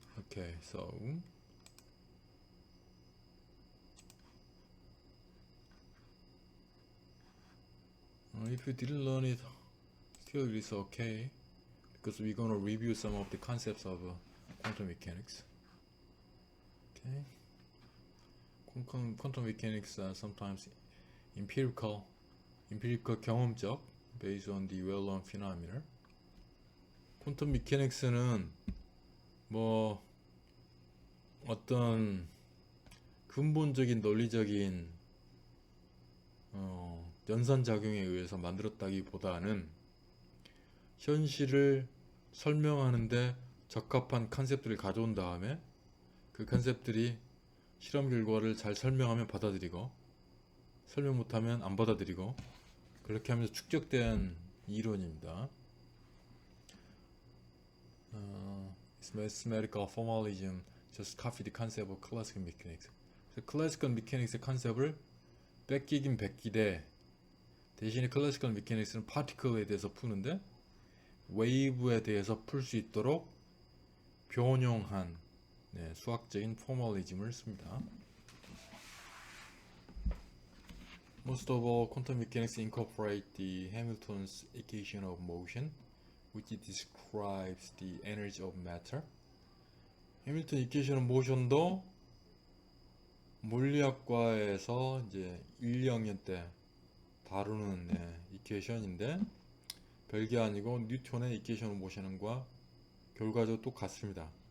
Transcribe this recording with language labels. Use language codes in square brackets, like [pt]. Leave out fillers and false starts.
[en] Okay, so if you didn't learn it, still it is okay, because we're gonna review some of the concepts of quantum mechanics. Okay, quantum mechanics are sometimes empirical 경험적, based on the well-known phenomena. [ko] 퀀텀 미케닉스는 뭐 어떤 근본적인 논리적인 연산작용에 의해서 만들었다기보다는 현실을 설명하는데 적합한 컨셉들을 가져온 다음에 그 컨셉들이 실험 결과를 잘 설명하면 받아들이고, 설명 못하면 안 받아들이고, 그렇게 하면서 축적된 이론입니다. [en] It's mathematical formalism just copy the concept of classical mechanics. [ko] 클래시컬 미케닉스의 컨셉을 뺏기긴 뺏기되, 대신에 클래시컬 미케닉스는 파티클에 대해서 푸는데 웨이브에 대해서 풀 수 있도록 변형한 수학적인 포멀리즘을 씁니다. [en] Most of all, quantum mechanics incorporate the Hamilton's equation of motion, which describes the energy of matter. [ko] 해밀턴 이퀘이션 오브 모션도 물리학과에서 이제 1, 2학년 때 다루는 이퀘이션인데, 별게 아니고 뉴턴의 이퀘이션 오브 모션과 결과적으로 똑같습니다.